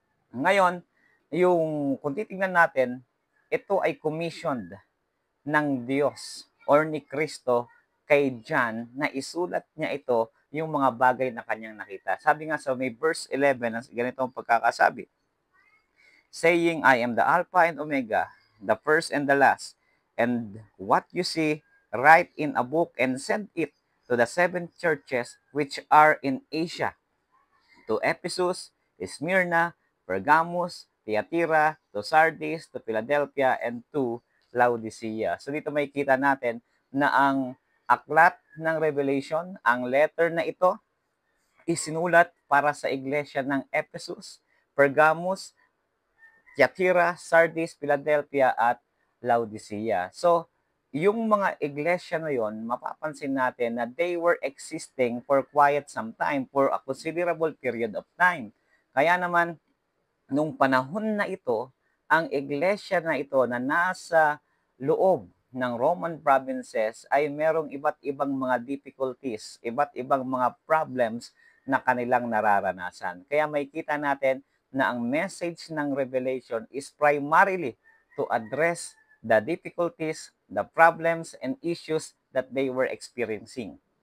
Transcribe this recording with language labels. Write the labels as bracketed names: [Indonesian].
[Filipino] Ngayon, yung kung titingnan natin, ito ay commissioned ng Diyos or ni Kristo kay John na isulat niya ito yung mga bagay na kanyang nakita. Sabi nga sa may verse 11, ganito ang pagkakasabi. [English] Saying, I am the Alpha and Omega, the first and the last. And what you see, write in a book and send it to the 7 churches which are in Asia, to Ephesus, Smyrna, Pergamos, Thyatira, to Sardis, to Philadelphia, and to Laodicea. [Filipino] So dito may kita natin na ang aklat ng Revelation, ang letter na ito, isinulat para sa iglesia ng Ephesus, Pergamos, Thyatira, Sardis, Philadelphia, at Laodicea. So, yung mga iglesia na yon, mapapansin natin na [English] they were existing for quite some time, for a considerable period of time. [Filipino] Kaya naman, nung panahon na ito, ang iglesia na ito na nasa loob ng Roman provinces ay merong iba't ibang mga difficulties, iba't ibang mga problems na kanilang nararanasan. Kaya may kita natin na ang message ng Revelation [English] is primarily to address the difficulties, the problems, and issues that they were experiencing.